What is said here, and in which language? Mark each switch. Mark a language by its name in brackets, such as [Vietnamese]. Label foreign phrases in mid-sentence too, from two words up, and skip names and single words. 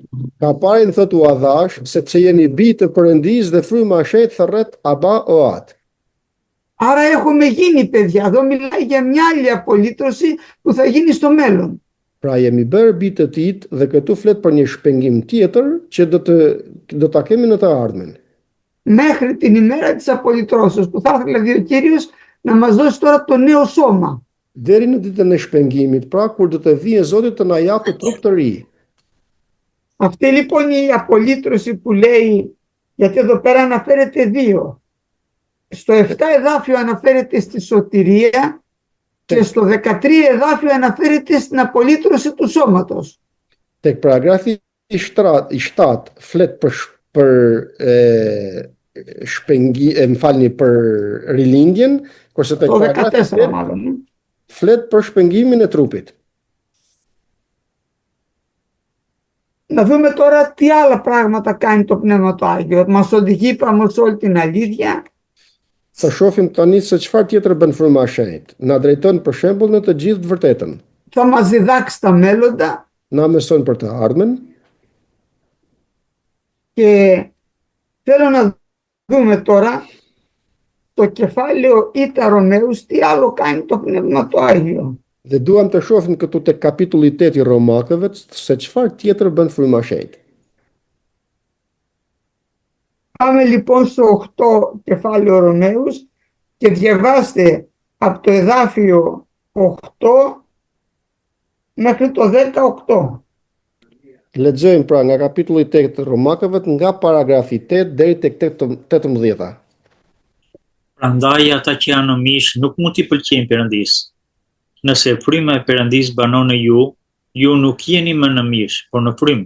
[Albanian] Kaparin thot u adhash sepse jeni bij të Perëndis dhe fryma e shenjtë thërret Aba Oat. [Greek] Άρα έχουμε γίνει παιδιά. Εδώ μιλάει για μια άλλη απολύτρωση που θα γίνει στο μέλλον. [Albanian] Pra jemi bërë bij të Tij dhe këtu flet për një shpengim tjetër që do ta kemi në të ardhmen. [Greek] Μέχρι την ημέρα της απολυτρώσεως, που θα ήθελε δηλαδή ο Κύριος να μας δώσει τώρα το νέο σώμα. [Albanian] Deri në ditën e shpengimit, pra kur do të vijë Zoti të na japë trup të ri. [Greek] Αυτή λοιπόν η απολύτρωση που λέει, γιατί εδώ πέρα αναφέρεται δύο. Στο 7 εδάφιο αναφέρεται στη σωτηρία και στο 13 εδάφιο αναφέρεται στην απολύτρωση του σώματος. [Albanian] Tek paragrafi i 7 flet për për rilindjen, kurse tek [Greek] Το [Albanian] paragrafi [Greek] 14 μάλλον. [Albanian] flet për shpengimin e trupit. [Greek] Να δούμε τώρα τι άλλα πράγματα κάνει το Πνεύμα το Άγιο. Μας οδηγεί πάμε σε όλη την αλήθεια. [Albanian] Sa shohim tani se çfarë tjetër bën fryma e shenjtë. Na drejton për shembull në të gjithë të vërtetën. [Greek] Θα μας διδάξει τα μέλλοντα [Albanian] Na mëson për të ardhmen. [Greek] και θέλω να δούμε τώρα το κεφάλαιο Ήτα Ρωμαίους τι άλλο κάνει το Πνεύμα το Άγιο. [Albanian] Dhe duam të shohim këtu tek kapitulli 8 i Romakëve se çfarë tjetër bën fryma e shenjtë. [Greek] Πάμε λοιπόν στο 8 κεφάλαιο Ρωμαίους και διαβάστε από το εδάφιο 8 μέχρι το 18. [Albanian] Lexojmë pra nga kapitulli 8 të Romakëve nga paragrafi 8 deri tek 18. Prandaj ata që janë në mish nuk mund t'i pëlqejnë Perëndis. Nëse fryma e Perëndis banon në ju, ju nuk jeni më në mish, por në frymë.